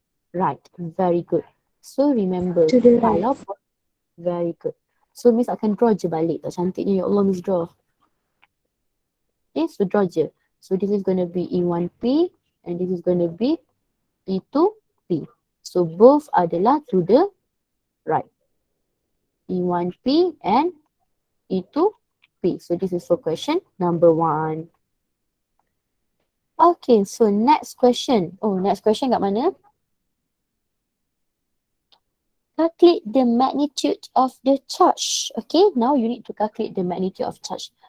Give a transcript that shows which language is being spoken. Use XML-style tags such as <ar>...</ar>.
<en>Right, very good. So remember, To the right.</en> <ms>kalau very good. So Miss akan draw je balik. Tak cantiknya, ya Allah Miss draw. Okay, so draw je.</ms> <en>So this is going to be E1P and this is going to be E2P. So both adalah to the right. E1P and E2P. So this is for question number 1. Okay, so next question.</en> <ms>Oh, next question kat mana?</ms> <en>Calculate the magnitude of the charge. Okay, now you need to calculate the magnitude of charge.</en>